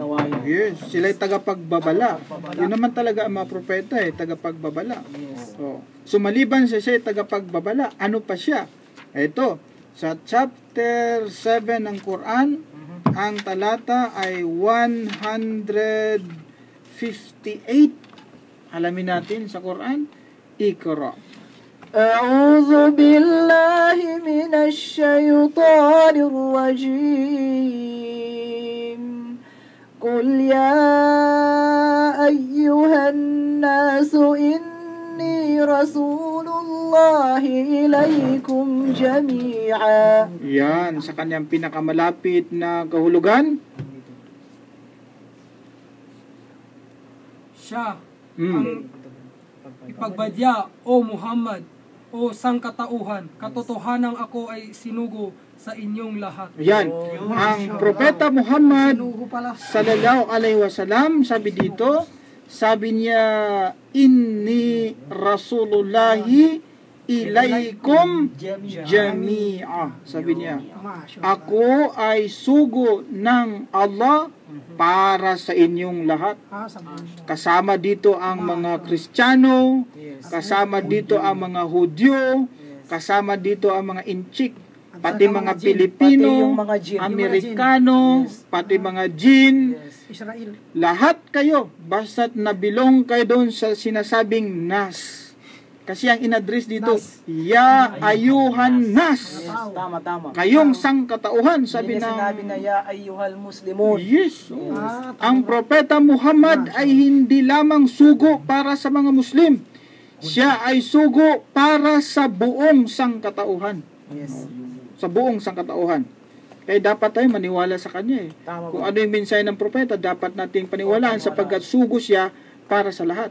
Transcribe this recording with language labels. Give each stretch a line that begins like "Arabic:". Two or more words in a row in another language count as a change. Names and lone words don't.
Filipino: Yes, sila ay tagapagbabala. Yun naman talaga ang mga propeta tagapagbabala. So maliban siya ay tagapagbabala, ano pa siya? Ito, sa chapter 7 ng Quran, ang talata ay 158. Alamin natin sa Quran. Iqra.
Arabic: أعوذ بالله من الشيطان الرجيم قل يا أيها الناس إني رسول الله إليكم جميعا.
Filipino: Yan, sa kanyang pinakamalapit na kahulugan. Siya ang ipagbadya, O Muhammad, o sangkatauhan, katotohanan ako ay sinugo sa inyong lahat. Yan, ang propeta Muhammad
Arabic: صلى الله عليه وسلم,
Filipino: sabi dito, sabi niya,
Arabic: إني رسول الله إليكم جميعا.
Filipino: Sabi niya, ako ay sugo ng Allah para sa inyong lahat. Kasama dito ang mga Kristiyano, kasama dito ang mga Hudyo, kasama dito ang mga Inchik, pati mga Pilipino, Amerikano, pati mga Jin, Israel. lahat kayo, basta't nabilong kayo doon sa sinasabing nas. Kasi ang in-address dito,
Arabic: يا أيها الناس.
Filipino: Tama. Kayong sangkatauhan, sabi Hindi ng sinabi na
Arabic: يا أيها المسلمون.
Filipino: Yes. Ang propeta Muhammad ay hindi lamang sugo para sa mga Muslim. Siya ay sugo para sa buong sangkatauhan. Sa buong sangkatauhan. Kaya dapat tayo maniwala sa kanya. Kung ano yung mensahe ng propeta, dapat nating paniwalaan sapagkat sugo siya para sa lahat.